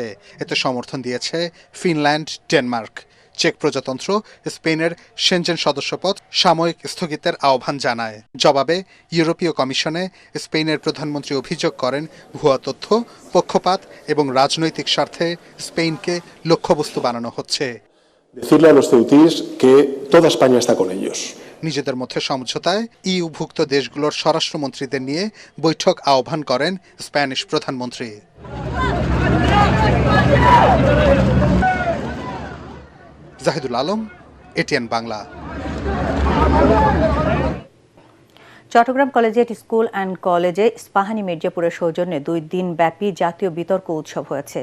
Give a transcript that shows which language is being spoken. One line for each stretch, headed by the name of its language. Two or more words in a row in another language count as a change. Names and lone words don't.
Bangla: এতে সমর্থন দিয়েছে ফিনল্যান্ড, ডেনমার্ক। চেক প্রজাতন্ত্র স্পেনের সেনজেন সদস্যপদ সাময়িক স্থগিতের আহ্বান জানায়। জবাবে ইউরোপীয় কমিশনে স্পেনের প্রধানমন্ত্রী অভিযোগ করেন, ভুয়া তথ্য, পক্ষপাত এবং রাজনৈতিক স্বার্থে স্পেনকে লক্ষ্যবস্তু বানানো হচ্ছে।
Spanish: Decirle a los ceutís que toda España está con ellos.
Bangla: নিজেদের মধ্যে সমঝোতায় ইউভুক্ত দেশগুলোর স্বরাষ্ট্রমন্ত্রীদের নিয়ে বৈঠক আহ্বান করেন স্প্যানিশ প্রধানমন্ত্রী। জাহিদুল আলম, এটিএন বাংলা। চট্টগ্রাম কলেজিয়েট স্কুল অ্যান্ড কলেজে ইস্পাহানী মির্জাপুরের সৌজন্যে 2 দিন ব্যাপী জাতীয় বিতর্ক উৎসব হয়েছে।